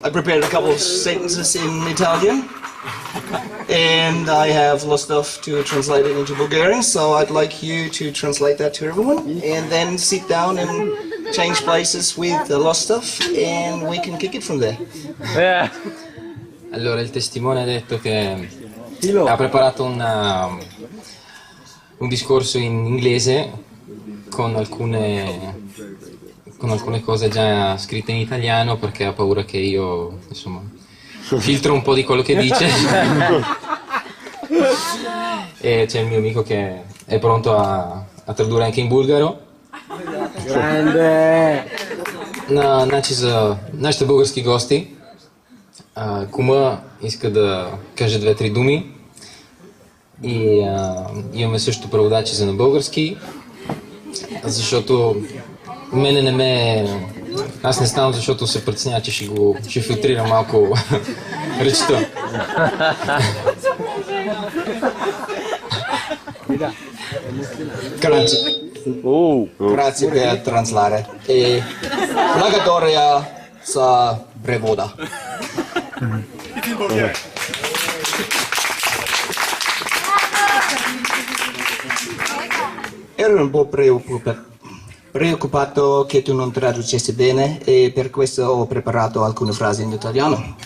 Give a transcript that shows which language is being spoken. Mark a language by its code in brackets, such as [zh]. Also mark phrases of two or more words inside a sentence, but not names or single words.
[en] I prepared a couple of sentences in Italian, and I have lots of stuff to translate it into Bulgarian, so I'd like you to translate that to everyone, and then sit down and change places with the lost stuff, and we can kick it from there. [it] Allora, il testimone ha detto che ha preparato un discorso in inglese con alcune cose già scritte in italiano perché ha paura che io, insomma, filtro un po' di quello che dice. E c'è il mio amico che è pronto a tradurre anche in bulgaro. Grande! [bg] Значи за нашите български гости, кума иска да каже две-три думи и имаме също преводачи за на български, защото мене не ме... Аз не ставам, защото се притеснява, че ще филтрира малко речта. [it] Grazie per traslare. E la Gatoria sa brevoda. Ero un po' preoccupato che tu non traducessi bene e per questo ho preparato alcune frasi in italiano.